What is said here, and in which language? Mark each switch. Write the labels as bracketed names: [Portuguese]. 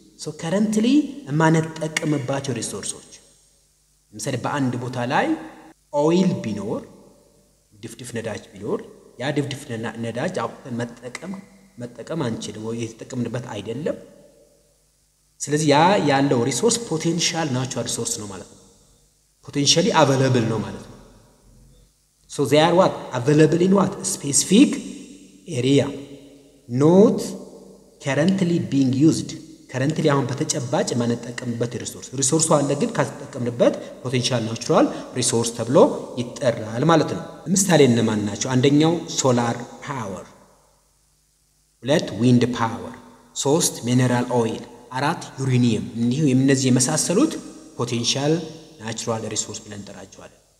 [Amharic] So currently የማንጠቀምባቸው ሪሶርሶች ለምሳሌ በአንድ ቦታ ላይ ኦይል ቢኖር ድፍድፍ ነዳጅ ቢኖር ያ ድፍድፍ ነዳጅ አውጥተን መጠቀም አንችልም ወይ የተጠቀምንበት አይደለም። ስለዚህ ያ ያለው ሪሶርስ ፖቴንሻል ናቹራል ሪሶርስ ነው ማለት ነው። ፖቴንሻሊ አቬለብል ነው ማለት ነው። [English] So they are what? Available in what? A specific area. Not currently being used. [Amharic] currently አሁን በተጨባጭ ማንጠቀምበት ሪሶርሱ አለ ግን ካልተጠቀምንበት ፖቴንሻል ናቹራል ሪሶርስ ተብሎ ይጠራል ማለት ነው። ለምሳሌ እነማን ናቸው? አንደኛው ሶላር ፓወር፣ ሁለት ዊንድ ፓወር፣ ሶስት ሚነራል ኦይል፣ አራት ዩሬኒየም። እነዚህ የመሳሰሉት ፖቴንሻል ናቹራል ሪሶርስ ብለን እንጠራቸዋለን።